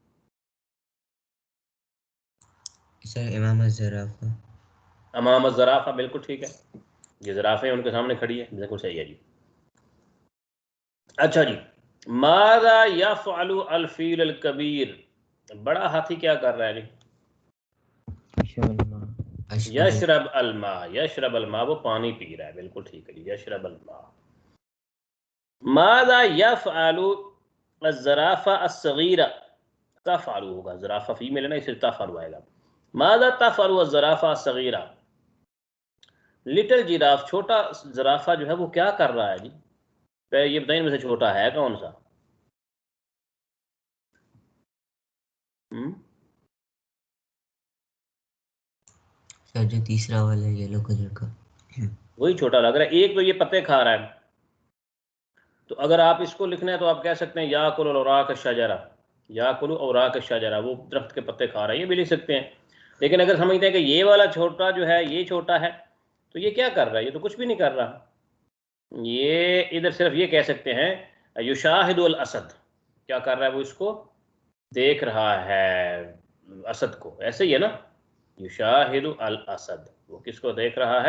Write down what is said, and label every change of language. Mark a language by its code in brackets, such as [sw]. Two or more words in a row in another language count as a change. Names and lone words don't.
[ar] सर أمام زرافة. أمام زرافة, बिल्कुल ठीक है, ये ज़राफ़े उनके सामने खड़ी है, बिल्कुल सही है जी। [hi] अच्छा जी, [ar] ماذا يفعل الفيل الكبير, [hi] बड़ा हाथी क्या कर रहा है जी? [ar] يشرب الماء، يشرب الماء, [hi] वो पानी पी रहा है, बिल्कुल ठीक है जी, [ar] يشرب الماء. ماذا يفعل الزرافة الصغيرة, [hi] तफ़अलु होगा, ज़राफ़ा फीमेल है ना, इसलिए तफ़अलु आएगा। [ar] ماذا تفعل الزرافة الصغيرة, [en] little giraffe, [hi] छोटा ज़राफ़ा जो है वो क्या कर रहा है जी? ये बताइए इनमें से छोटा है कौन सा? सर जो तीसरा वाला है [en] yellow color [hi] का, वही छोटा लग रहा है। एक तो ये पत्ते खा रहा है, तो अगर आप इसको लिखना है तो आप कह सकते हैं [ar] يأكل أوراق شجرة، يأكل أوراق شجرة, [hi] वो दरख्त के पत्ते खा रहा है, ये भी लिख सकते हैं। लेकिन अगर समझते हैं कि ये वाला छोटा जो है ये छोटा है, तो ये क्या कर रहा है? ये तो कुछ भी नहीं कर रहा। ये इधर सिर्फ ये कह सकते हैं [ar] يشاهد الأسد, [hi] क्या कर रहा है वो? इसको देख रहा है, असद को, ऐसे ही है ना, [ar] يشاهد الأسد, [hi] वो किसको देख रहा है?